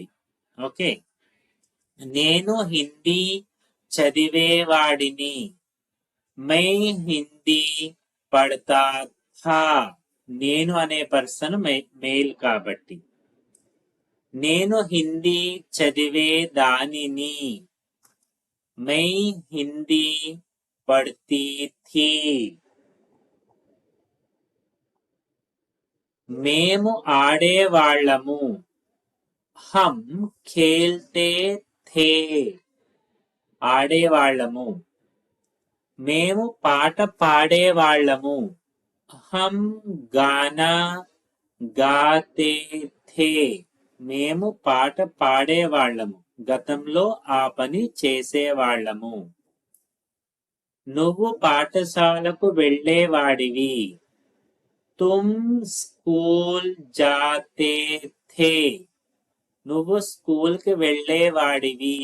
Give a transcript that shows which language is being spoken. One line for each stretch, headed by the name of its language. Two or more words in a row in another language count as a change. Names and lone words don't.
Telugu: ఓకే, నేను హిందీ చదివేవాడిని.
Hindi: मैं हिंदी पढ़ता था,
Telugu: నేను అనే పర్సన్ మెయిల్ కాబట్టి. నేను హిందీ చదివేదానిని.
Hindi: मैं हिंदी पढ़ती थी.
Telugu: మేము ఆడేవాళ్ళము.
Hindi: हम खेलते थे,
Telugu: ఆడేవాళ్ళము. మేము పాట పాడేవాళ్ళము.
Hindi: हम गाना गाते थे,
Telugu: మేము పాట పాడేవాళ్ళము, గతంలో ఆ పని చేసేవాళ్ళము. నువ్వు పాఠశాలకు వెళ్ళేవాడివి.
Hindi: तुम स्कूल जाते थे,
Telugu: నువ్వు స్కూల్ కి వెళ్ళేవాడివి.